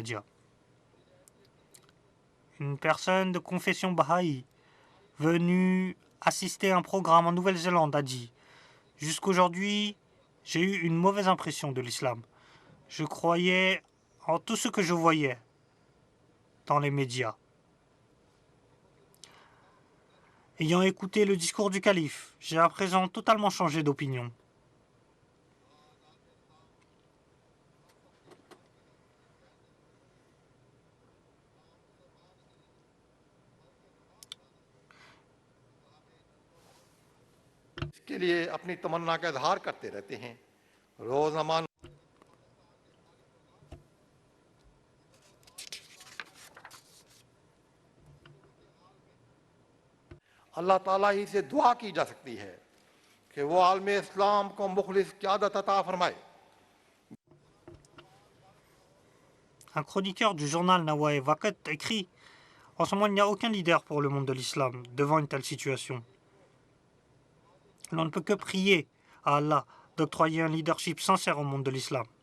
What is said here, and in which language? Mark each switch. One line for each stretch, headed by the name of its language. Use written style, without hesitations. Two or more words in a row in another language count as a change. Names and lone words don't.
French: » Une personne de confession Baha'i venue assister à un programme en Nouvelle-Zélande a dit « Jusqu'aujourd'hui, j'ai eu une mauvaise impression de l'islam. Je croyais en tout ce que je voyais dans les médias. Ayant écouté le discours du calife, j'ai à présent totalement changé d'opinion. »
Urdu: اس کے لیے اپنی تمنا کا اظہار کرتے رہتے ہیں روزنامہ اللہ تعالیٰ ہی سے دعا کی جا سکتی ہے کہ وہ عالم اسلام کو مخلص قیادت عطا فرمائے.
French: Un chroniqueur du journal Nawae Waqt écrit « En ce moment, il n'y a aucun leader pour le monde de l'islam devant une telle situation. L'on ne peut que prier à Allah d'octroyer un leadership sincère au monde de l'islam.